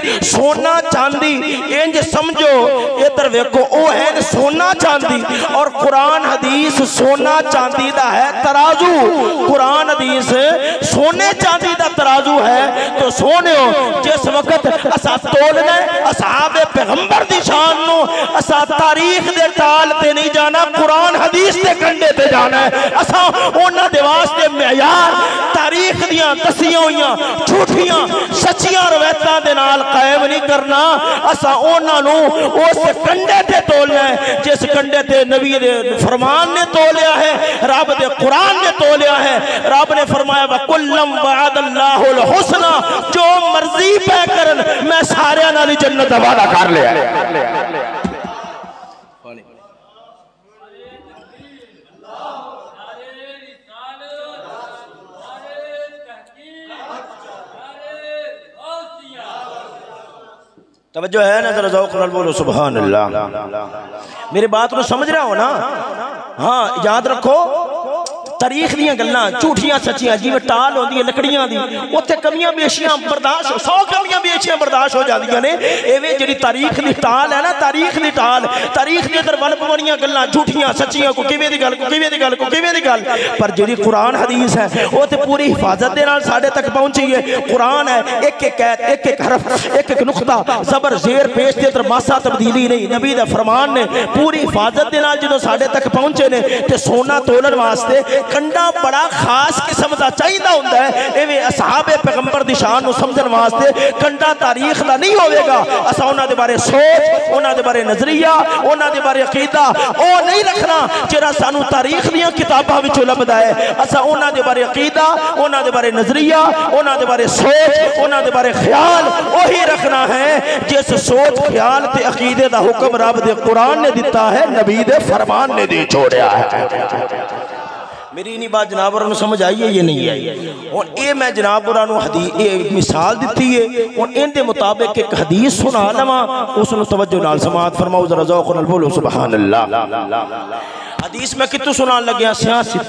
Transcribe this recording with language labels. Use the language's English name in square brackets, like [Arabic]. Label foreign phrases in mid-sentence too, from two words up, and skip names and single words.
[Punjabi] سونا چاندی انج سمجھو ادھر ویکھو او ہے سونا چاندی, اور قرآن حدیث سونا چاندی دا ہے ترازو. قرآن حدیث سونے چاندی دا ترازو ہے. تو سونےو جس وقت اسا تولنا ہے اصحاب پیغمبر دی شان نو, اسا تاریخ دے ٹال تے نہیں جانا, قرآن حدیث دے کنڈے تے جانا ہے. اسا انہاں دے واسطے معیار تاریخ دیاں دسیاں ہوئیاں جھوٹیاں سچیاں روایتاں دے نال قائم نہیں کرنا. اسا انہاں نو اس کنڈے تے تولنا ہے جس کنڈے تے نبی دے فرمان نے تولیا ہے, رب دے قرآن نے تولیا ہے. رب نے فرمایا [Arabic] وَكُلًّا وَعَدَ اللَّهُ الْحُسْنَى, [Punjabi] جو مرضی پہ کرن میں سارے نالی جنت دا وعدہ کر لیا ہے. توجہ ہے نا, ذرا ذوق نال بولو [Arabic] سبحان اللہ. [Urdu] میری بات کو سمجھ رہا ہو نا؟ [Punjabi] ہاں یاد رکھو تاریخ دیاں گلاں جھوٹیاں سچیاں جیویں ٹال ہوندی ہے لکڑیاں دی, اوتھے کمیاں بیشیاں برداشت 100 کمیاں بیشیاں برداشت ہو جاندیاں نے. ایویں جڑی تاریخ دی ٹال ہے نا, تاریخ دی ٹال, تاریخ دے اندر ول پوڑیاں گلاں جھوٹیاں سچیاں کو کیویں دی گل کو کیویں دی گل کو کیویں دی گل, پر جڑی قرآن حدیث ہے او تے پوری حفاظت دے نال ساڈے تک پہنچی ہے. قرآن ہے ایک ایک ایت, ایک ایک حرف, ایک ایک نقطہ, زبر زیر پیش دے اندر ماسا تبدیلی نہیں. نبی دا فرمان نے پوری حفاظت دے نال جدوں ساڈے تک پہنچے نے تے سونا تولن واسطے کنڈا بڑا خاص قسم دا چاہیدا ہوندا ہے ایویں اصحاب پیغمبر دی شان نو سمجھن واسطے کنڈا تاریخ دا نہیں ہوے گا اساں انہاں دے بارے سوچ انہاں دے بارے نظریہ انہاں دے بارے عقیدہ او نہیں رکھنا جڑا سانو تاریخ دیاں کتاباں وچوں لبدا ہے اساں انہاں دے بارے عقیدہ انہاں دے بارے نظریہ انہاں دے بارے سوچ انہاں دے بارے خیال وہی رکھنا ہے جس سوچ خیال تے عقیدے دا حکم رب دے قرآن نے دیتا ہے نبی دے فرمان نے دی چھوڑیا ہے میری نہیں بات جناب اور سمجھ آئی ہے یہ نہیں آئی اور اے میں جناب اور مثال دیتی ہے اور ان دے مطابق ایک حدیث سنا لما اس نے توجہ نال سماعت فرماؤ ذرا ذوق نال بولو [Arabic] سبحان اللہ [Punjabi] حدیث میں کتو سنان لگیا سیاہ